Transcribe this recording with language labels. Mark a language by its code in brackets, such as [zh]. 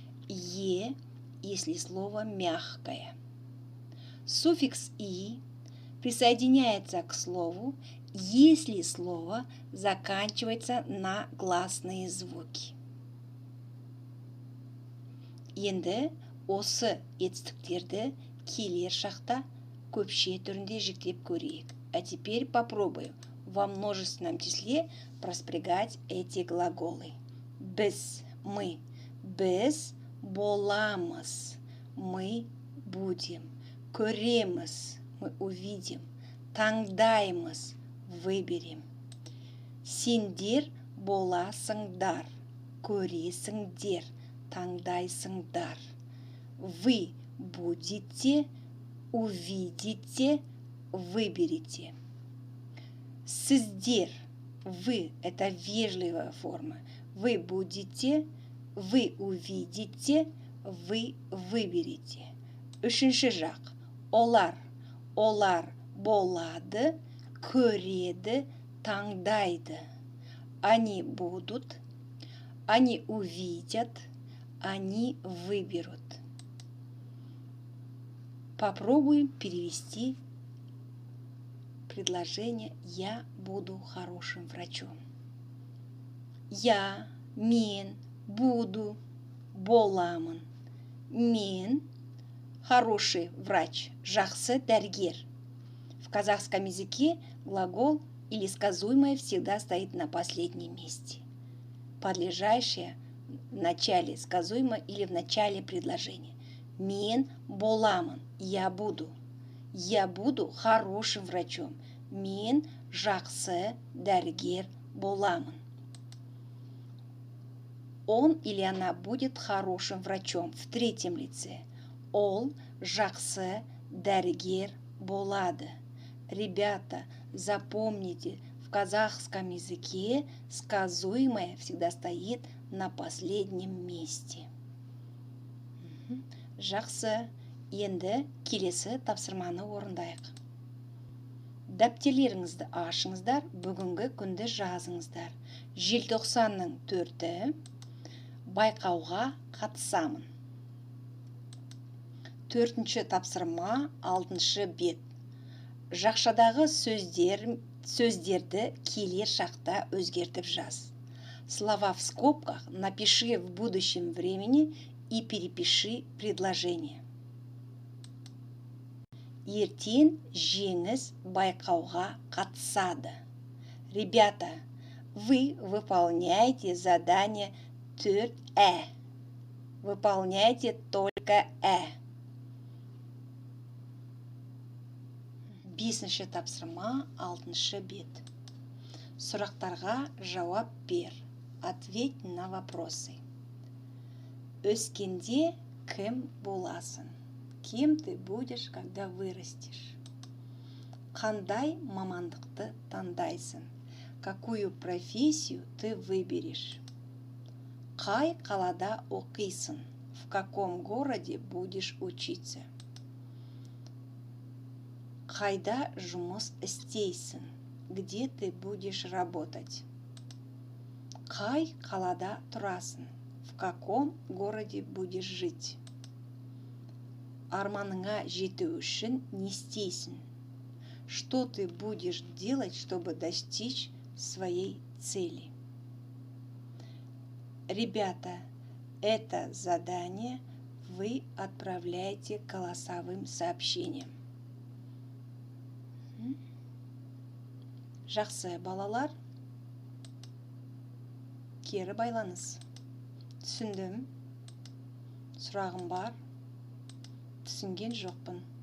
[ru] Е, если слово мягкое. Суффикс и присоединяется к слову, если слово заканчивается на гласные звуки. [kk] Енді осы етістіктерді келер шақта көпше түрінде жіктеп көрейік. [ru] А теперь попробуем во множественном числе проспрягать эти глаголы. [kk] Біз, мы. Біз боламыз. [ru] Мы будем. Көреміз. Мы увидим. [kk] Таңдаймыз. Выберем. Сендер боласыңдар. Көресіңдер. Таңдайсыңдар. [ru] Вы будете, увидите, выберете. Сіздер, вы – это вежливая форма. Вы будете, вы увидите, вы выберете. [kk] Үшінші жақ олар. Олар болады, көреді, таңдайды. [ru] Они будут, они увидят, они выберут. Попробуем перевести предложение «Я буду хорошим врачом». Я, мен, буду, боламын. [kk] Мен [ru] хороший врач, [kk] жақсы дәрігер. [ru] В казахском языке глагол или сказуемое всегда стоит на последнем месте. Подлежащее в начале сказуемое или в начале предложения. [kk] Мен боламын, [ru] я буду. Я буду хорошим врачом. [kk] Мен жақсы дәрігер боламын. [ru] Он или она будет хорошим врачом в третьем лице. [kk] Ол жақсы дәрігер болады. [ru] Ребята, запомните, в казахском языке сказуемое всегда стоит на последнем месте. [kk] Жақсы. Енді келесі тапсырманы орындайық. Дәптерлеріңізді ашыңыздар, бүгінгі күнді жазыңыздар. Желтоқсанның 4-і байқауға қатысамын. 4-ші тапсырма 6-шы бет. Жақшадағы сөздерді келер шақта өзгертіп жаз. [ru] Слова в скобках напиши в будущем времени и перепиши предложение. [kk] Ертең жеңіс байқауға қатысады. [ru] Ребята, вы выполняете задание 4Э. Выполняйте только Э. [kk] 5-ші тапсырма 6-шы бет. Сұрақтарға жауап бер. [ru] Ответь на вопросы. [kk] Өскенде кім боласың? [ru] Кем ты будешь, когда вырастешь? [kk] Қандай мамандықты таңдайсың? [ru] Какую профессию ты выберешь? [kk] Қай қалада оқисың? [ru] В каком городе будешь учиться? [kk] Қайда жұмыс істейсің? [ru] Где ты будешь работать? [kk] Қай қалада тұрасың? [ru] В каком городе будешь жить? [kk] Арманыңа жету үшін не істейсің? [ru] Что ты будешь делать, чтобы достичь своей цели? Ребята, это задание вы отправляете голосовым сообщением. [kk] Жақсы балалар, кері байланыс. Түсіндім. Сұрағым бар. Түсінген жоқпын.